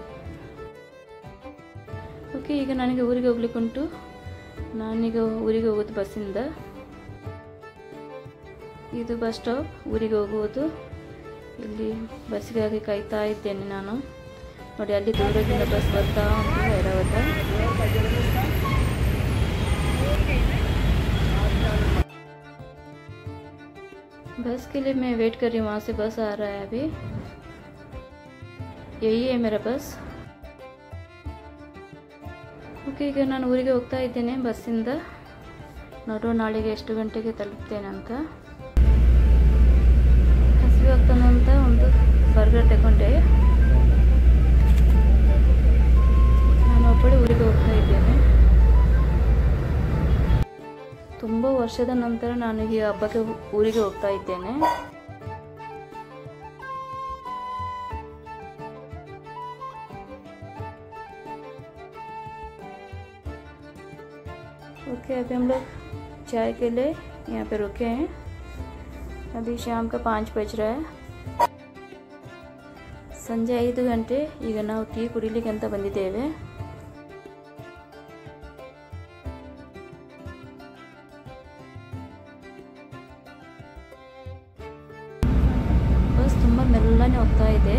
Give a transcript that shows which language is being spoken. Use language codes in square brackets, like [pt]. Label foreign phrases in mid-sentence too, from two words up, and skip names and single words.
[kn] ಓಕೆ, ಈಗ ನನಗೆ ಊರಿಗೆ ಹೋಗ್ಲಿಕ್ಕೆ ಉಂಟು। ನಾನೀಗ ಊರಿಗೆ ಹೋಗೋದು ಬಸ್ಸಿಂದ। ಇದು [en] bus stop, [kn] ಊರಿಗೆ ಹೋಗುವುದು। ಇಲ್ಲಿ ಬಸ್ಸಿಗಾಗಿ ಕಾಯ್ತಾ ಇದ್ದೇನೆ ನಾನು। ನೋಡಿ, ಅಲ್ಲಿ ದೂರದಿಂದ ಬಸ್ ಬರ್ತಾ ಉಂಟು, ಐರಾವತ। [hi] बस के लिए मैं वेट कर रही हूँ, वहाँ से बस आ रहा है अभी। यही है मेरा बस। ओके, [kn] ಈಗ ನಾನು ಊರಿಗೆ ಹೋಗ್ತಾ ಇದ್ದೇನೆ ಬಸ್ಸಿಂದ। ನೋಡೋಣ ನಾಳೆಗೆ ಎಷ್ಟು ಗಂಟೆಗೆ ತಲುಪ್ತೇನೆ ಅಂತ। ಹಸಿವೆ ಆಗ್ತಾನೆ ಅಂತ ಒಂದು ಬರ್ಗರ್ ತಗೊಂಡೆ। ನಾನು ಒಬ್ಬಳೆ ಊರಿಗೆ ಹೋಗ್ತಾ ಇದ್ದೇನೆ। ತುಂಬ ವರ್ಷದ ನಂತರ ನಾನು ಈ ಹಬ್ಬಕ್ಕೆ ಊರಿಗೆ ಹೋಗ್ತಾ ಇದ್ದೇನೆ। [hi] ओके, अभी हम लोग चाय के लिए यहाँ पे रुके हैं। अभी शाम का 5 बज रहा है। [kn] ಸಂಜೆ 5 ಗಂಟೆ। ಈಗ ನಾವು ಟೀ ಕುಡಿಲಿಕ್ಕೆ ಅಂತ ಬಂದಿದ್ದೇವೆ। ಬಸ್ ತುಂಬ ಮೆಲ್ಲನೆ ಹೋಗ್ತಾ ಇದೆ।